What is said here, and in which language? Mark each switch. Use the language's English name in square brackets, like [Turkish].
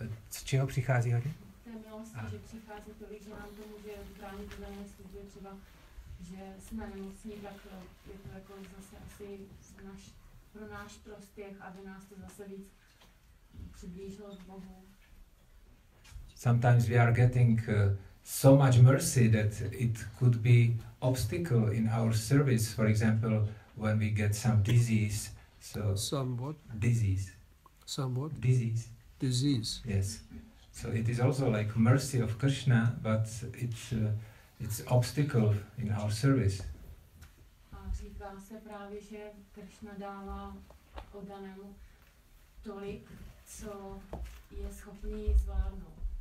[Czech] Z čeho přichází hodně? Té milosti, že přichází tolik, že nám to může bránit v dané službě, třeba, že jsme nemocní, tak je to jako zase asi pro náš prospěch, aby nás to zase víc přiblížilo k Bohu. [English] Sometimes we are getting so much mercy that it could be obstacle in our service. For example, when we get some disease. Somewhat. Disease. Somewhat. Disease. Disease. Yes. So it is also like mercy of Krishna, but it's obstacle in our service. [Czech] A říká se právě, že Krishna dává oddanému tolik, co je schopný zvládnout.